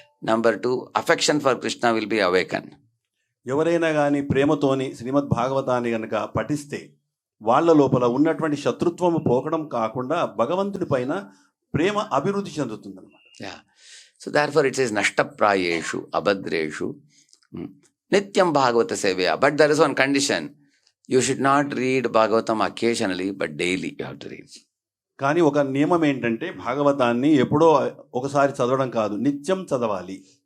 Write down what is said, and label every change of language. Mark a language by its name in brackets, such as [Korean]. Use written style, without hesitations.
[English] Number 2, affection for Krishna will be awakened. [Telugu] ఎవరైనా కానీ ప్రేమతోని శ్రీమద్ భాగవతాన్ని గనక పఠిస్తే వాళ్ళ లోపల ఉన్నటువంటి శత్రుత్వము పోకడం కాకుండా భగవంతుడి పైన ప్రేమ అభివృద్ధి చెందుతుందన్నమాట. [English] Yeah. So therefore it says [Sanskrit] nashtaprayeshu abhadreshu nityam bhagavata sevaya. [English] But there is one condition. You should not read Bhagavatam occasionally, but daily you have to read. [Telugu] కానీ ఒక నియమం ఏంటంటే భాగవతాన్ని ఎప్పుడో ఒకసారి చదవడం కాదు, నిత్యం చదవాలి.